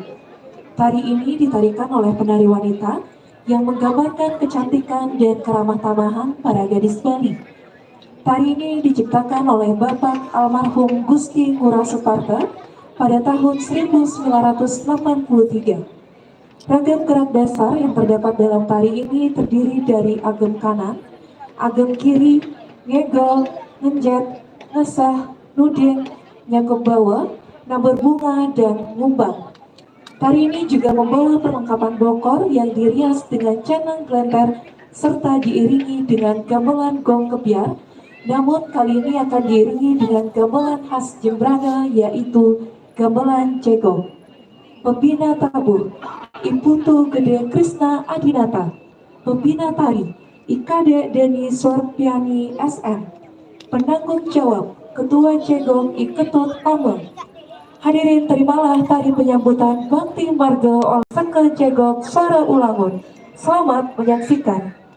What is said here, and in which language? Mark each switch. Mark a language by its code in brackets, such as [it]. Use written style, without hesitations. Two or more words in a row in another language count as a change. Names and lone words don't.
[id] Tari ini ditarikan oleh penari wanita yang menggambarkan kecantikan dan keramah tamahan para gadis Bali. Tari ini diciptakan oleh Bapak almarhum Gusti Ngurah Suparta pada tahun 1983. Ragam gerak dasar yang terdapat dalam tari ini terdiri dari agem kanan, agem kiri, ngegol, ngenjet, ngesah, nuding, nyangkep bawah, nambur bunga, dan ngumbang. Tari ini juga membawa perlengkapan bokor yang dirias dengan canang glenter serta diiringi dengan gamelan gong kebiar. Namun kali ini akan diiringi dengan gamelan khas Jembrana, yaitu gamelan cegok. Pembina tabur Imputu Gede Krisna Adinata. Pembina tari IKD Deni Sorpiani SM. Penanggung jawab Ketua Cegok Iketut Tameng. Hadirin, terimalah tari penyambutan Bakti Marga oleh Seke Cegok Sora Ulangun. Selamat menyaksikan.